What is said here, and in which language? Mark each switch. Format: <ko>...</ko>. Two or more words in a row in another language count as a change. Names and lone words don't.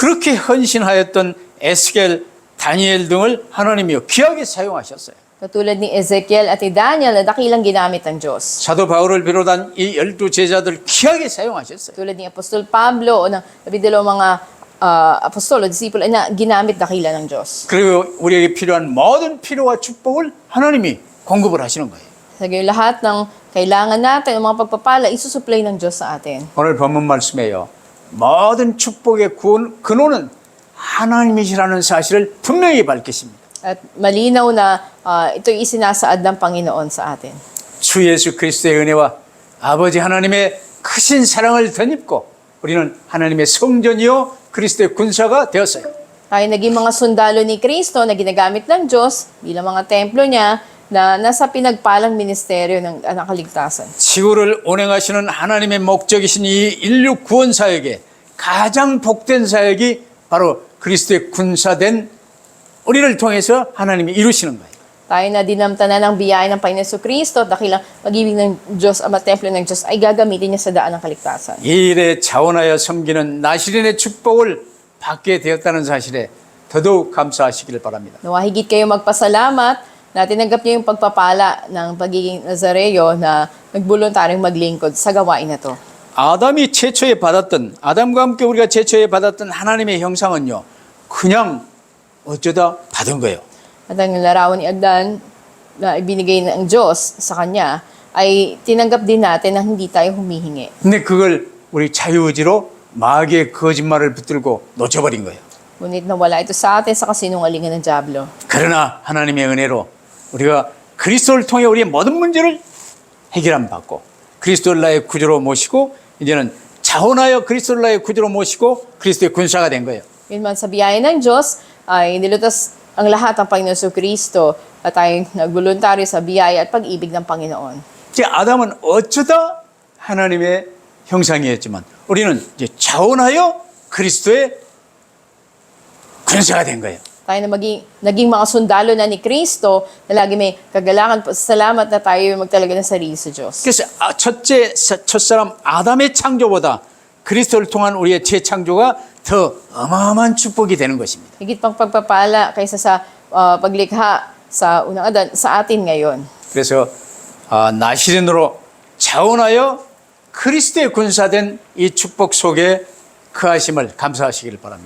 <ko>그렇게 헌신하였던 에스겔, 다니엘 등을 하나님이 귀하게 사용하셨어요.</ko> <tl>Katulad ni Ezekiel at ni Daniel na dakilang ginamit ng Diyos.</tl> <ko>사도 바울을 비롯한 이 12제자들 귀하게 사용하셨어요.</ko> <tl>Tulad ni Apostol Pablo o ng mga apostol o disipulo na ginamit dakila ng Diyos.</tl> <ko>그리고 우리에게 필요한 모든 필요와 축복을 하나님이 공급을 하시는 거예요.</ko> <tl>Sa gayon lahat ng kailangan natin, ng mga pagpapala, isusupply ng Diyos sa atin.</tl> <ko>오늘 본문 말씀에요. 모든 축복의 근원은 하나님이시라는 사실을 분명히 밝히십니다.</ko> <tl>At malinaw na ito'y isinasaad ng Panginoon sa atin.</tl> <ko>주 예수 그리스도의 은혜와 아버지 하나님의 크신 사랑을 덧입고 우리는 하나님의 성전이요 그리스도의 군사가 되었어요.</ko> <tl>Tayo naging mga sundalo ni Kristo na ginagamit ng Diyos bilang mga templo niya na nasa pinagpalang ministeryo ng kaligtasan.</tl> <ko>지구를 운행하시는 하나님의 목적이신 이 인류 구원 사역에 가장 복된 사역이 바로 그리스도의 군사된 우리를 통해서 하나님이 이루시는 거예요.</ko> <tl>Tayo na dinamtanan ng biyaya ng Panginoon Kristo at dakilang pag-ibig ng Diyos, ama templo ng Diyos ay gagamitin niya sa daan ng kaligtasan.</tl> <ko>이 일에 자원하여 섬기는 나시린의 축복을 받게 되었다는 사실에 더더욱 감사하시기를 바랍니다.</ko> <tl>Nawa higit kayo magpasalamat na tinanggap niyo yung pagpapala ng pagiging Nazareo na nagboluntaryong maglingkod sa gawain na to.</tl> <ko>아담이 최초에 받았던, 아담과 함께 우리가 최초에 받았던 하나님의 형상은요, 그냥 어쩌다 받은 거예요.</ko> <tl>At ang larawan ni Adan na ibinigay ng Diyos sa kanya ay tinanggap din natin na hindi tayo humihingi.</tl> <ko>근데 그걸 우리 자유의지로 마귀의 거짓말을 붙들고 놓쳐버린 거예요.</ko> <tl>Ngunit nawala ito sa atin sa kasinungalingan ng Diablo.</tl> <ko>그러나 하나님의 은혜로 우리가 그리스도를 통해 우리의 모든 문제를 해결함 받고 그리스도를 나의 구주로 모시고 이제는 자원하여 그리스도를 나의 구주로 모시고 그리스도의 군사가 된 거예요.</ko> <tl>Yun man sa biyaya ng Diyos ay nilutas ang lahat ng Panginoon Kristo at tayo nagboluntaryo sa biyaya at pag-ibig ng Panginoon.</tl> <ko>이제 아담은 어쩌다 하나님의 형상이었지만 우리는 이제 자원하여 그리스도의 군사가 된 거예요.</ko> <tl>Tayo na naging mga sundalo na ni Kristo na lagi may kagalakan po. Salamat na tayo magtalaga ng sarili sa Diyos.</tl> <ko>그래서 첫사람 아담의 창조보다 그리스도를 통한 우리의 재창조가 더 어마어마한 축복이 되는 것입니다.</ko> <tl>Higit pang pagpapala kaysa sa paglikha sa unang Adan sa atin ngayon.</tl> <ko>그래서 나시린으로 자원하여 그리스도의 군사된 이 축복 속에 거하심을 감사하시길 바랍니다.</ko>